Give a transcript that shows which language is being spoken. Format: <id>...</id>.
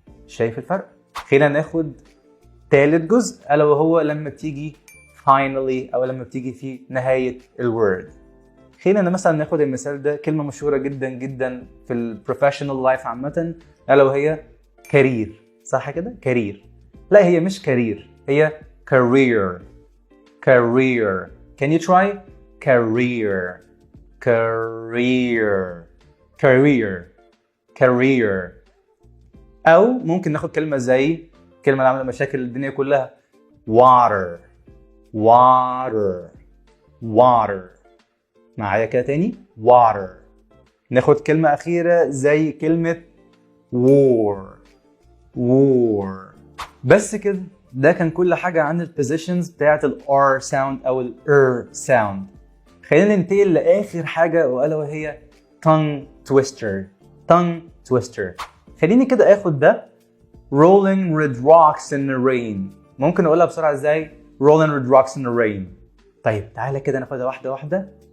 <ar>شايف الفرق؟ خلينا ناخد تالت جزء ألا وهو لما بتيجي finally أو لما بتيجي في نهاية الword. خلينا مثلا ناخد المثال ده، كلمة مشهورة جدا جدا في البروفيشنال لايف عامة ألا وهي career. صح كده؟ career. لا هي مش career، هي career career.</ar> <en>Can you try؟ career career career career.</en> <ar>أو ممكن ناخد كلمة زي كلمة اللي عاملة مشاكل الدنيا كلها water water water. معايا كده تاني water. ناخد كلمة أخيرة زي كلمة war war. بس كده ده كان كل حاجة عن البوزيشنز بتاعت ال R sound أو ال sound. خلينا ننتقل لآخر حاجة وألا وهي</ar> <en>tongue twister tongue twister.</en> <ar>خليني كده آخد ده</ar> <en>rolling red rocks in the rain.</en> <ar>ممكن أقولها بسرعة ازاي؟</ar> <en>rolling red rocks in the rain.</en> <ar>طيب تعالى كده ناخدها واحدة واحدة.</ar>